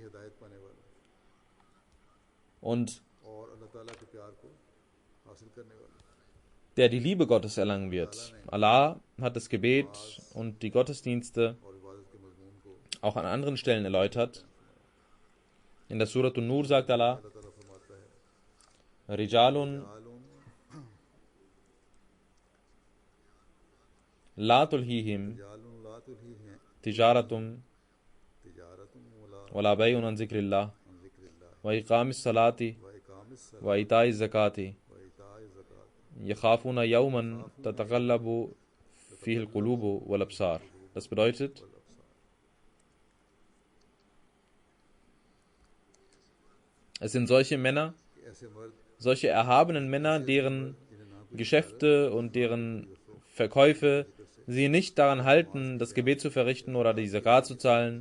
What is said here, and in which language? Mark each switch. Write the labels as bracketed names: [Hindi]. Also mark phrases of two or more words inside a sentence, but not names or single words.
[German] Und der die Liebe Gottes erlangen wird. Allah hat das Gebet und die Gottesdienste auch an anderen Stellen erläutert. In der Surah An-Nur sagt Allah: [Arabic] رجال لا تلهيهم تجارة ولا بيع عن ذكر الله وإقام الصلاة وإيتاء الزكاة يخافون يوما تتقلب فيه القلوب والأبصار. [German] Das bedeutet, es sind solche Männer, solche erhabenen Männer, deren Geschäfte und deren Verkäufe sie nicht daran halten, das Gebet zu verrichten oder die Zakat zu zahlen.